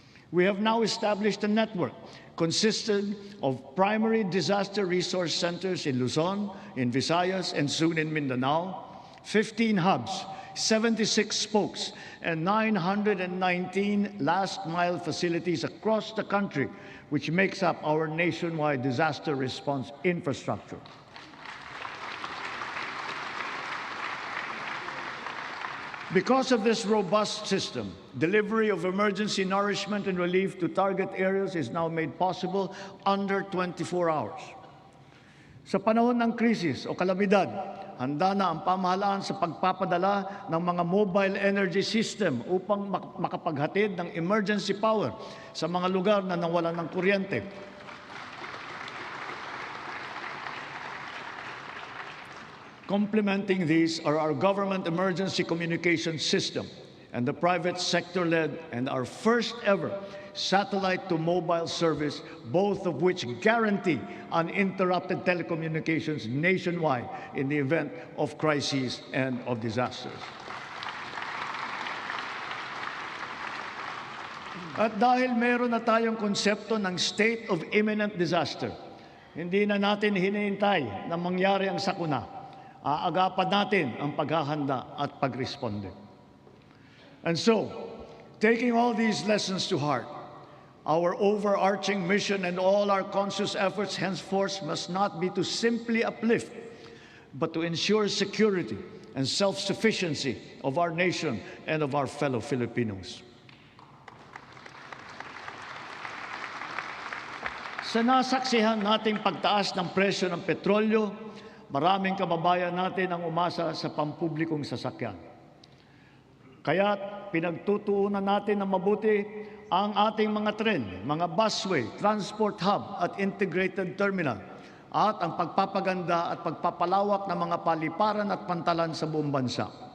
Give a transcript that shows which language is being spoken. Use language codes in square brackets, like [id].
[en] We have now established a network consisting of primary disaster resource centers in Luzon, in Visayas, and soon in Mindanao, 15 hubs, 76 spokes, and 919 last-mile facilities across the country, which makes up our nationwide disaster response infrastructure. Because of this robust system, delivery of emergency nourishment and relief to target areas is now made possible under 24 hours. [tl] Sa panahon ng krisis o kalamidad, handa na ang pamahalaan sa pagpapadala ng mga mobile energy system upang makapaghatid ng emergency power sa mga lugar na nawalan ng kuryente. [en] Complementing these are our government emergency communication system and the private sector-led and our first ever satellite-to-mobile service, both of which guarantee uninterrupted telecommunications nationwide in the event of crises and of disasters. [tl] At dahil meron na tayong konsepto ng state of imminent disaster, hindi na natin hinihintay na mangyari ang sakuna. Aagapan natin ang paghahanda at pagresponde. [en] And so, taking all these lessons to heart, our overarching mission and all our conscious efforts henceforth must not be to simply uplift, but to ensure security and self-sufficiency of our nation and of our fellow Filipinos. [tl] Sa nasaksihan nating pagtaas ng presyo ng petrolyo, maraming kababayan natin ang umasa sa pampublikong sasakyan. Kaya't pinagtutuunan natin ng mabuti ang ating mga tren, mga busway, transport hub at integrated terminal at ang pagpapaganda at pagpapalawak ng mga paliparan at pantalan sa buong bansa.